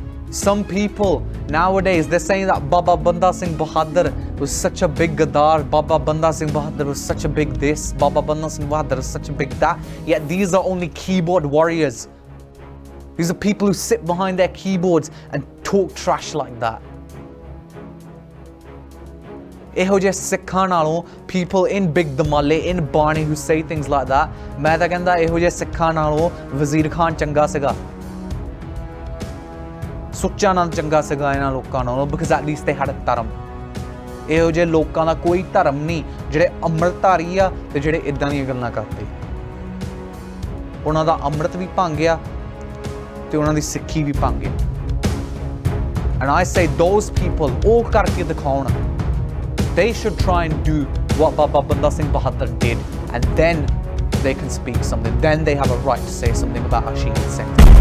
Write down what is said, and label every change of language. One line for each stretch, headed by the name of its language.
English: Some people nowadays, they're saying that Baba Banda Singh Bahadur was such a big Gaddar, Baba Banda Singh Bahadur was such a big this, Baba Banda Singh Bahadur was such a big that. Yet these are only keyboard warriors. These are people who sit behind their keyboards and talk trash like that.
Punjabi: ਇਹੋ ਜਿਹੇ ਸਿੱਖਾਂ ਨਾਲੋਂ
English: people in big damale, in Barney who say things like that,
Punjabi: ਮੈਂ ਤਾਂ ਕਹਿੰਦਾ ਇਹੋ ਜਿਹੇ ਸਿੱਖਾਂ ਨਾਲੋਂ ਵਜ਼ੀਰ ਖਾਨ ਚੰਗਾ ਸੀਗਾ, ਸੁੱਚਾ ਨੰਦ ਚੰਗਾ ਸੀਗਾ ਇਹਨਾਂ ਲੋਕਾਂ ਨਾਲੋਂ,
English: because at least they had a
Punjabi: ਧਰਮ. ਇਹੋ ਜਿਹੇ ਲੋਕਾਂ ਦਾ ਕੋਈ ਧਰਮ ਨਹੀਂ ਜਿਹੜੇ ਅੰਮ੍ਰਿਤਧਾਰੀ ਆ ਤੇ ਜਿਹੜੇ ਇਦਾਂ ਦੀਆਂ ਗੱਲਾਂ ਕਰਦੇ. ਉਹਨਾਂ ਦਾ ਅੰਮ੍ਰਿਤ ਵੀ ਭੰਗ ਗਿਆ ਤੇ ਉਹਨਾਂ ਦੀ ਸਿੱਖੀ ਵੀ ਭੰਗ ਗਿਆ.
English: And I say those people
Punjabi: ਉਹ ਕਰਕੇ ਦਿਖਾਉਣ.
English: They should try and do what Baba Banda Singh Bahadur did, and then they can speak something. Then they have a right to say something about Asheen Singh.